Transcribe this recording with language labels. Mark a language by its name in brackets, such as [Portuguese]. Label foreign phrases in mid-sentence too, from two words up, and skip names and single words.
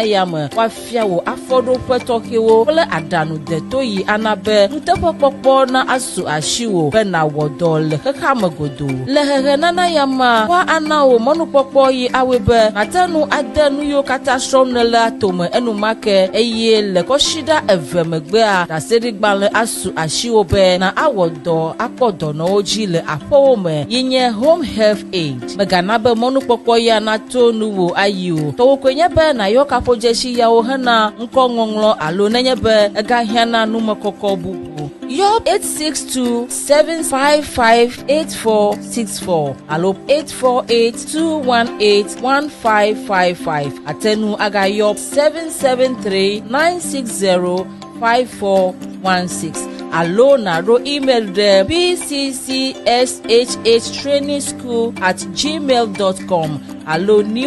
[Ewe] ya me woafia wo afɔɖoƒe tɔxɛwo kple aɖaŋudeto yi ana be nuteƒekpɔkpɔ na asu asiwo be nawɔ dɔ le xexea me godoo le hehe nana ya ma woa ana wo mɔnukpɔkpɔ yi awoe be nate nu ade nu yiwo katã srɔ̃m ne le atome enumake eye le kɔsiɖa eve megbea ɖaseɖigbalẽ asu asiwo be na awɔ dɔ akpɔ dɔnɔwo dzi le aƒewo me yi nye [English] home health aid [Ewe] megana be mɔnukpɔkpɔ ya nato nuwo ayi o tɔwo koe nye be nayɔ kaƒodzesi yawo hena ŋkɔŋɔŋlɔ alo nenye be egahiãna numekɔkɔ bubu yɔ 862-755-8464 alo 848-218-1555 atenu agayɔ 773-960-5416 alo naɖo email ɖe bccshhtrainingschool@gmail.com alo